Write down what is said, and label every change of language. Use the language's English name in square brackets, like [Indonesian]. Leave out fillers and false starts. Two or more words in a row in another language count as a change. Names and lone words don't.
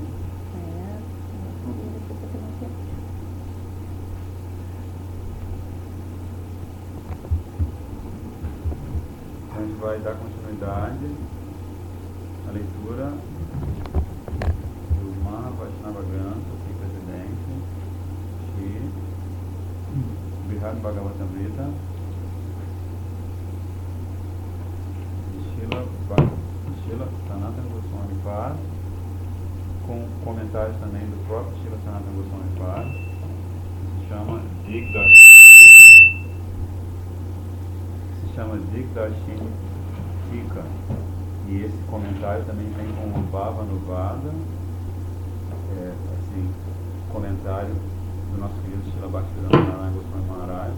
[Portuguese] A gente vai dar continuidade à leitura do Mahavajnava Grantha, sem precedente, de Brihad Bhagavatamrita, de Srila Sanatana Goswami Pad, com comentários também do próprio Srila Sanatana Goswami Pad, que se chama Digdarshin Tika. E esse comentário também vem com o Bhavanuvada, assim, comentário do nosso querido Srila Bhaktivedanta Narayana Goswami Maharaj.